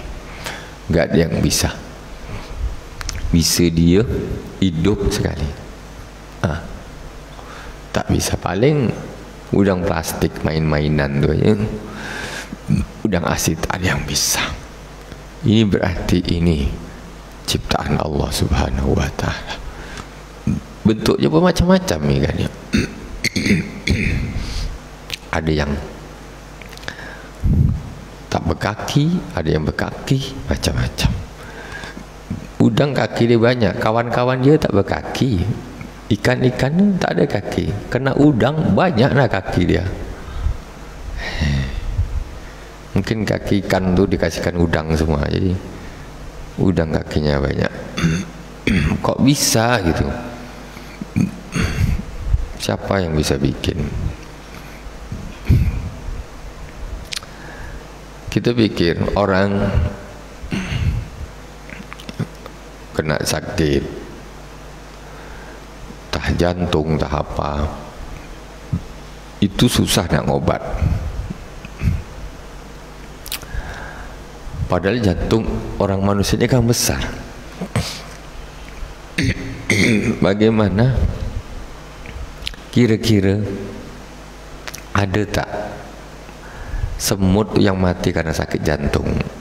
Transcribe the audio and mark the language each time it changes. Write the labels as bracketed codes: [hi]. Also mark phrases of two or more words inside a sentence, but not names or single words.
[id] Nggak ada yang bisa. Bisa dia hidup sekali. [ms] Tak bisa. Paling udang plastik main-mainan tuh ya. Udang asid ada yang bisa. Ini berarti ini ciptaan Allah [ar] سبحانه وتعالى. [ms] Bentuknya bermacam-macam ya kan ya. Ada yang tak berkaki, ada yang berkaki, macam-macam. Udang kaki dia banyak, kawan-kawan dia tak berkaki. Ikan-ikan tak ada kaki. Kena udang banyak lah kaki dia. Mungkin kaki ikan tu dikasihkan udang semua, jadi udang kakinya banyak. [id] Kok bisa gitu? Siapa yang bisa bikin? [ms] Kita pikir orang kena sakit, tah jantung, tah apa, itu susah nak ngobat. Padahal jantung orang manusia ini kan besar. Bagaimana? Kira-kira ada tak semut yang mati karena sakit jantung?